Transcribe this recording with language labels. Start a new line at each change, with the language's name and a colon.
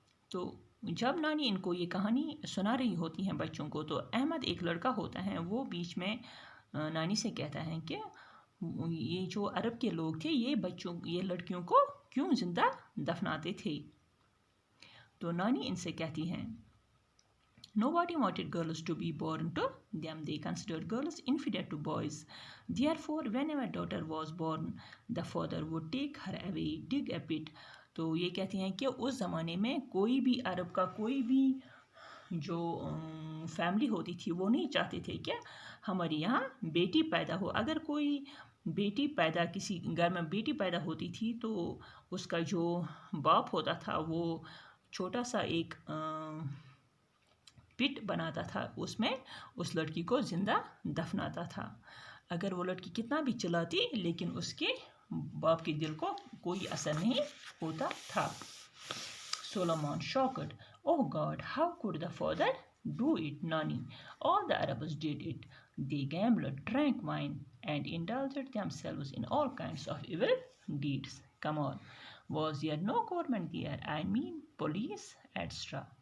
Urdu: تو جب نانی ان کو یہ کہانی سنا رہی ہوتی ہیں بچوں کو, تو احمد ایک لڑکا ہوتا ہے, وہ بیچ میں نانی سے کہتا ہے کہ یہ جو عرب کے لوگ تھے یہ لڑکیوں کو کیوں زندہ دفناتے تھے. تو نانی ان سے کہتی ہیں
English: nobody wanted girls to be born to them. They considered girls inferior to boys. Therefore, whenever a daughter was born, the father would take her away, dig a pit.
Urdu: تو یہ کہتی ہیں کہ اس زمانے میں کوئی بھی عرب کا کوئی بھی جو فیملی ہوتی تھی وہ نہیں چاہتے تھے کہ ہمارے یہاں بیٹی پیدا ہو. اگر کوئی بیٹی پیدا, کسی گھر میں بیٹی پیدا ہوتی تھی تو اس کا جو باپ ہوتا تھا وہ چھوٹا سا ایک پٹ بناتا تھا, اس میں اس لڑکی کو زندہ دفناتا تھا. اگر وہ لڑکی کتنا بھی چلاتی لیکن اس کے باپ کے دل کو کوئی اثر نہیں ہوتا تھا.
English: Solomon shocked: oh God, how could the father do it? Nani: all the Arabs did it. They gambled, drank wine, and indulged themselves in all kinds of evil deeds. Come on, was there no government there? I mean police, etc.